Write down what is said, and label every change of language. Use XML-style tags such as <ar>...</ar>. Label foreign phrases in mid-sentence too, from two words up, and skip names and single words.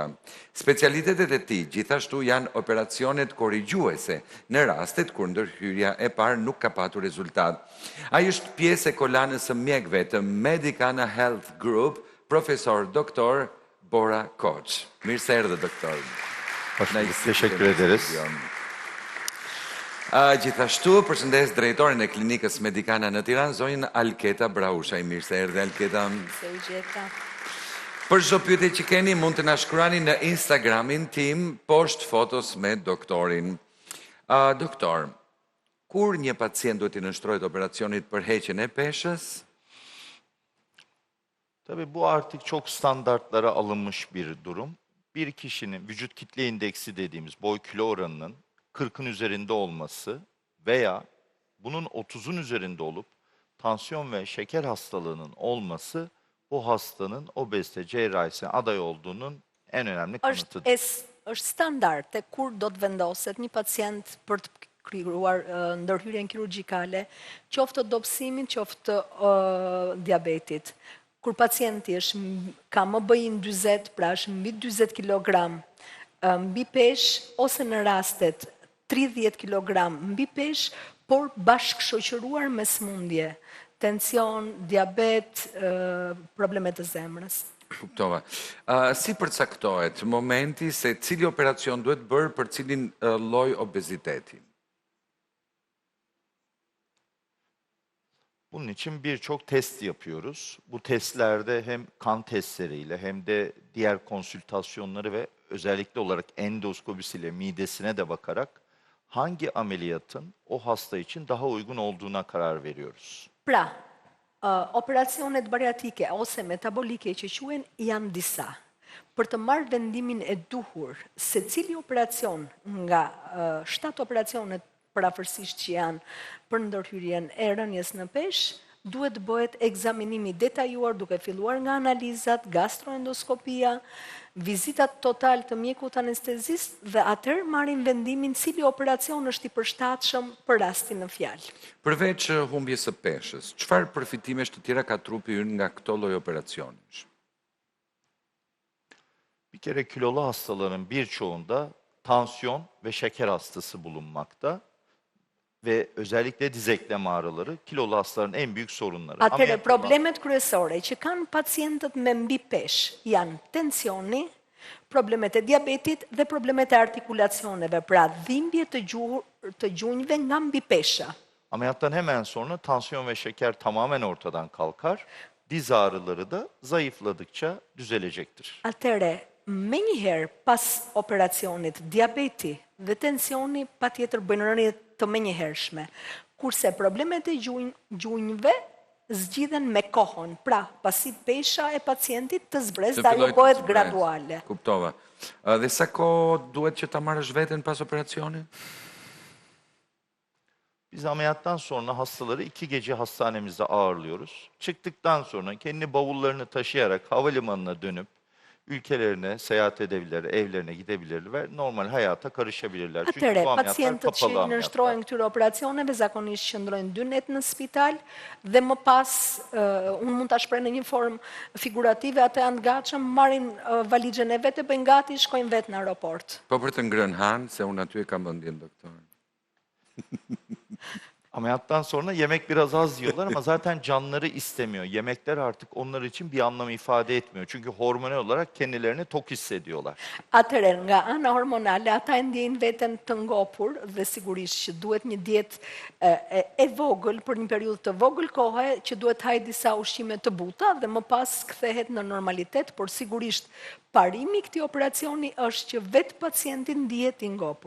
<sq>Specialitetet e tij gjithashtu janë operacionet korrigjuese në rastet kur ndërhyrja e parë nuk ka patur rezultat. Ai është pjesë e kolanës së mjekëve të Medicana Health Group, profesor doktor Bora Koç. Mirë se erdhe, doktor.</sq> <tr>Teşekkür ederiz.</tr> <sq>Gjithashtu, përshëndes drejtorin e klinikës Medicana në Tiranë, zonjën Alketa Braushaj. Mirë se erdhe, Alketa. Se u gjeta. Për çdo pyetje që keni, mund të na shkruani në Instagramin tim, poshtë fotos me doktorin. Doktor, kur një pacient duhet i nënshtrohet operacionit për heqjen e peshës?</sq> <tr>Tabii bu artık çok standartlara alınmış bir durum. Bir kişinin vücut kitle indeksi dediğimiz boy kilo oranının 40'ın üzerinde olması veya bunun 30'un üzerinde olup tansiyon ve şeker hastalığının olması bu hastanın obezite cerrahisine aday olduğunun en önemli kanıtıdır.</tr> <sq>Është standarde kur do të vendoset një pacient për të krijuar ndërhyrjen kirurgjikale, qoftë të dobësimit, qoftë të diabetit. Kur pacienti ka MBI-n 40, pra është mbi 40 kg mbi pesh, ose në rastet 30 kg mbi pesh, por bashkëshoqëruar me sëmundje, tension, diabet, probleme të zemrës. Kuptova. Si përcaktohet momenti se cili operacion duhet bërë për cilin lloj obeziteti?</sq> <tr>Bunun için birçok test yapıyoruz. Bu testlerde hem kan testleriyle hem de diğer konsültasyonları ve özellikle olarak endoskopisiyle midesine de bakarak hangi ameliyatın o hasta için daha uygun olduğuna karar veriyoruz.</tr> <sq>Pra, operacionet bariatrike ose metabolike që quhen janë disa. Për të marrë vendimin e duhur se cili operacion nga 7 operacionet parafërsisht që janë për ndërhyrjen e rënjes në peshë, duhet bëhet ekzaminimi detajuar duke filluar nga analizat, gastroendoskopia, vizitat total të mjekut anestezist dhe atëherë marrin vendimin cili operacion është i përshtatshëm për rastin në fjalë. Përveç humbjes së peshës, çfarë përfitimesh të tjera ka trupi ynë nga këto lloj operacionesh?</sq> <tr>Bir kere kilolu hastaların birçoğunda tansiyon ve şeker hastası bulunmakta. Ve özellikle diz eklem ağrıları kilolu hastaların en büyük sorunları.</tr> <sq>Atëherë problemet kryesore që kanë pacientët me mbi peshë janë tensioni, problemet e diabetit dhe problemet e artikulacioneve, pra dhimbje të gjunjëve nga mbi pesha.</sq> <tr>Ameliyattan hemen sonra tansiyon ve şeker tamamen ortadan kalkar. Diz ağrıları da zayıfladıkça düzelecektir.</tr> <sq>Atëherë, menjëherë pas operacionit, diabeti dhe tensioni patjetër bëjnë rënje të menjëhershme, kurse problemet e gjunjëve zgjidhen me kohën, pra pasi pesha e pacientit të zbresë dhe ajo bëhet graduale. Kuptova. Dhe sa kohë duhet që ta marrësh veten pas operacionit?</sq> <tr>Biz ameliyattan sonra hastaları 2 gece hastanemizde ağırlıyoruz. Çıktıktan sonra kendi bavullarını taşıyarak havalimanına dönüp ülkelerine seyahat edebilirler, evlerine gidebilirler ve normal hayata karışabilirler.</tr> <sq>Atëre, pacientët që nënshtrohen këtyre operacioneve zakonisht qëndrojnë 2 net në spital dhe më pas, unë mund ta shpreh në një formë figurative, ata janë të gatshëm, marrin valixhen e vet, e bëjnë gati, shkojnë vet në aeroport. Po për të ngrënë han, se unë aty e kam mendjen doktor.</sq> <tr>Ameliyattan sonra yemek biraz az yiyorlar ama zaten canları istemiyor. Yemekler artık onlar için bir anlam ifade etmiyor. Çünkü hormonal olarak kendilerini tok hissediyorlar.</tr> <sq>Atëherë, nga ana hormonale, ata e ndjejnë veten të ngopur dhe sigurisht që duhet një dietë e vogël për një periudhë të vogël kohe, që duhet hajë disa ushqime të buta dhe më pas kthehet në normalitet, por sigurisht parimi i këtij operacioni është që vetë pacienti ndihet i ngopur.</sq>